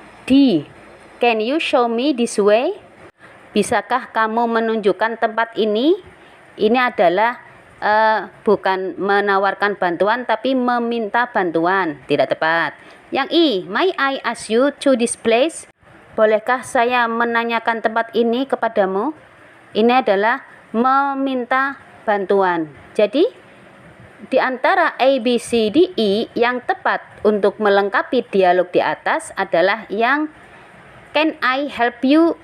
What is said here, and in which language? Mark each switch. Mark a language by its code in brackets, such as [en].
[en] D, can you show me this way? [id] Bisakah kamu menunjukkan tempat ini? Ini adalah bukan menawarkan bantuan tapi meminta bantuan. Tidak tepat. Yang I, [en] may I ask you to this place? [id] Bolehkah saya menanyakan tempat ini kepadamu? Ini adalah meminta bantuan. Jadi, di antara A, B, C, D, E, yang tepat untuk melengkapi dialog di atas adalah yang [en] can I help you?